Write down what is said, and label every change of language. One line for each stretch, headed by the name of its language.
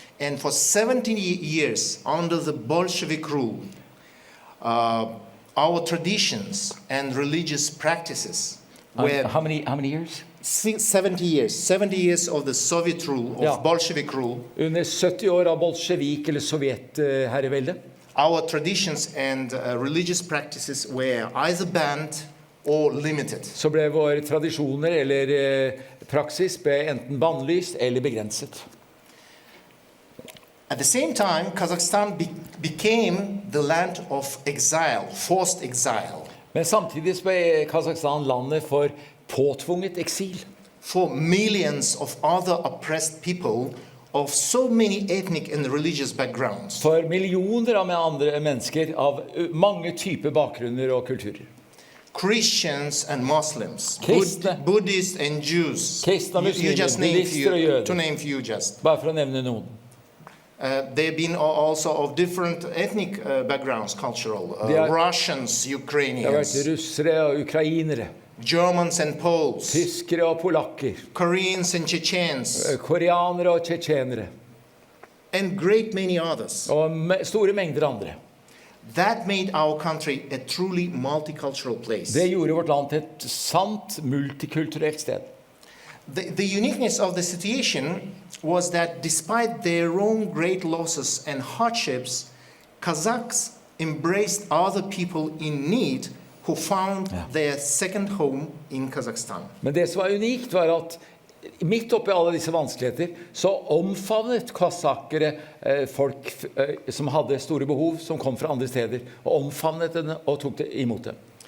English: And for 70 years under the Bolshevik rule, our traditions and religious practices were... How many years? 70 years. 70 years of the Soviet rule, of Bolshevik rule.
Norwegian: Under 70 år av bolsjevik eller sovjetherrevelde.
English: Our traditions and religious practices were either banned or limited.
Norwegian: Så ble våre tradisjoner eller praksis ble enten bannlyst eller begrenset.
English: At the same time, Kazakhstan became the land of exile, forced exile.
Norwegian: Men samtidig ble Kazakhstan landet for påtvunget eksil.
English: For millions of other oppressed people of so many ethnic and religious backgrounds.
Norwegian: For millioner av andre mennesker av mange typer bakgrunner og kulturer.
English: Christians and Muslims, Buddhists and Jews.
Norwegian: Kristne, muslimer,
English: you just name few, to name few just.
Norwegian: Bare for å nevne noen.
English: They've been also of different ethnic backgrounds, cultural. Russians, Ukrainians.
Norwegian: Det har vært russere og ukrainere.
English: Germans and Poles.
Norwegian: Tyskere og polakker.
English: Koreans and Chechens.
Norwegian: Koreanere og tsjetsjenere.
English: And great many others.
Norwegian: Og store mengder andre.
English: That made our country a truly multicultural place.
Norwegian: Det gjorde vårt land til et sant multikulturelt sted.
English: The uniqueness of the situation was that despite their own great losses and hardships, Kazakhs embraced other people in need who found their second home in Kazakhstan.
Norwegian: Men det som var unikt var at midt oppi alle disse vanskeligheter så omfavnet kasakkere folk som hadde store behov, som kom fra andre steder, og omfavnet dem og tok det imot dem.